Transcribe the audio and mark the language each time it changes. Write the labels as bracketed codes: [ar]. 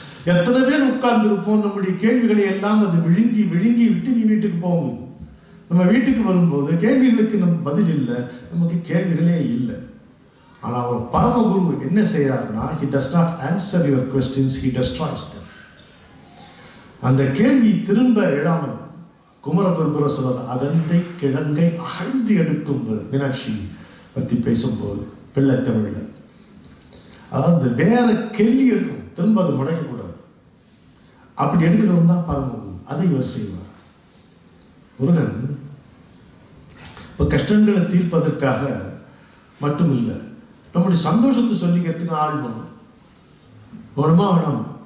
[ta] எத்தனை பேர் உட்கார்ந்து இருப்போம், நம்முடைய கேள்விகளை எல்லாம் அது விழுங்கி விழுங்கி விட்டு நீ வீட்டுக்கு போகும். நம்ம வீட்டுக்கு வரும்போது கேள்விகளுக்கு நம்ம பதில் இல்லை, நமக்கு கேள்விகளே இல்லை. ஆனால் ஒரு பரமகுரு என்ன செய்யறாருன்னா, [en] he does not answer your questions, he destroys them. [ta] அந்த கேள்வி திரும்ப எழாமல் குமரகுருபுர சொல்ற அகந்தை கிழங்கை அகழ்ந்து எடுக்கும் மீனாட்சி பத்தி பேசும்போது பிள்ளை தமிழ்ல, அதாவது வேற கேள்வி எடுக்கும், திரும்ப அது முடக்கக்கூடாது. அப்படி எடுக்கிறவன் தான் பரமகுரு. அதை இவர் செய்வார். முருகன் இப்போ கஷ்டங்களை தீர்ப்பதற்காக மட்டும் இல்லை, நம்முடைய சந்தோஷத்தை சொல்லிக்கிறதுக்கு ஆள் வேணும். வேணுமா வேணாம்?